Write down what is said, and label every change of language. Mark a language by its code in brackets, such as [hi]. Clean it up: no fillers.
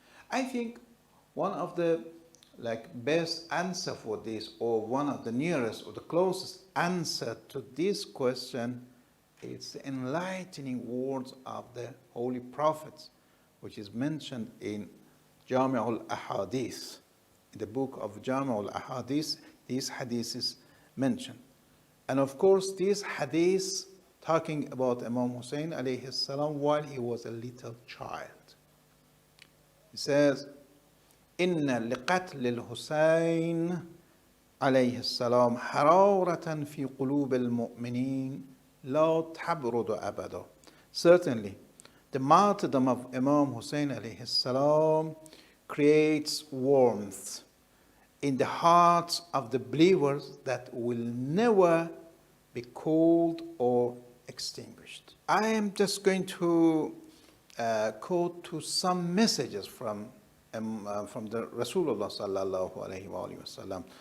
[en] I think one of the best answer for this, or one of the nearest or the closest answer to this question, is the enlightening words of the Holy Prophets, which is mentioned in Jami' al-Ahadith. In the book of Jami' al-Ahadith, these hadiths is mentioned. And of course, these hadiths talking about Imam Hussein alayhi salam while he was a little child. He says, [ar] إن لقتل الحسين عليه السلام حرارة في قلوب المؤمنين لا تبرد أبدا. [en] Certainly, the martyrdom of Imam Hussein alayhi salam creates warmth in the hearts of the believers that will never be cold or extinguished. I am just going to quote to some messages from the Rasulullah sallallahu alaihi wasallam.